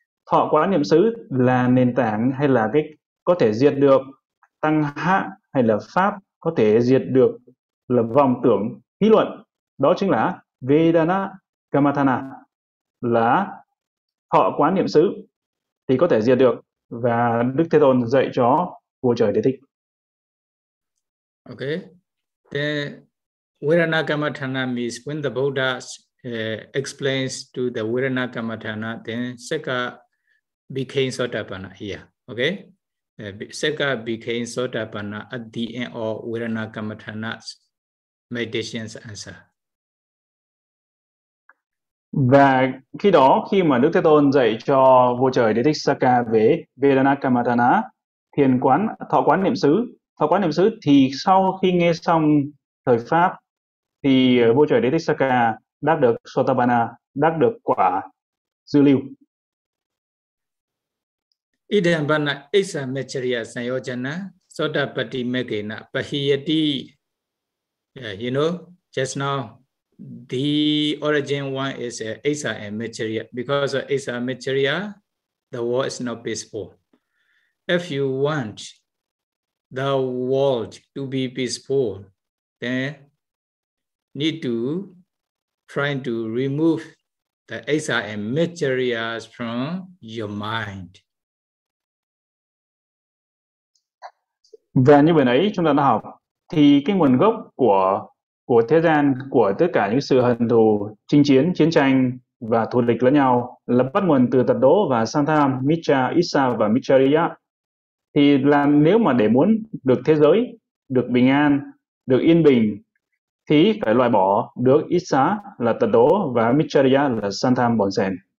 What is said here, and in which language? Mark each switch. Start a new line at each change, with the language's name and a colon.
Vietnamese: Thọ quán niệm xứ là nền tảng, hay là cái có thể diệt được tăng hạ, hay là pháp có thể diệt được là vọng tưởng hí luận, đó chính là vedana kamathana, là thọ quán niệm xứ thì có thể diệt được. Và Đức Thế Tôn dạy cho vua trời Đế Thích.
English: Okay, then virana kamathana means when the Buddha explains to the virana kamathana, then sekha became sotapanna here. Okay. Sekha became sotapanna at the end of virana kamathana's meditation's answer.
Vietnamese: Và khi đó, khi mà Đức Thế Tôn dạy cho vua trời Đế Thích Sakka về virana kamathana, thiền quán, thọ quán niệm xứ, thọ quán niệm xứ, thì sau khi nghe xong thời pháp, thì vua trời Đế Thích Sakka đắc được sotapanna, đắc được quả dư lưu.
Pali: Idambana isa macharya sanyojana Sotapatti Megena Pahiyati.
English: You know, just now, the origin one is Asa and Maitreya. Because of Asa and Maitreya, the world is not peaceful. If you want the world to be peaceful, then need to try to remove the Asa and Maitreya from your mind.
Vietnamese: Và như vừa nãy chúng ta đã học, thì cái nguồn gốc của thế gian, của tất cả những sự hận thù, chinh chiến, chiến tranh và thù địch lẫn nhau là bắt nguồn từ tật đố và Santham, Mitra, Issa và Mitraya. Thì là nếu mà để muốn được thế giới, được bình an, được yên bình, thì phải loại bỏ được Issa là tật đố và Mitraya là Santham bọn sen.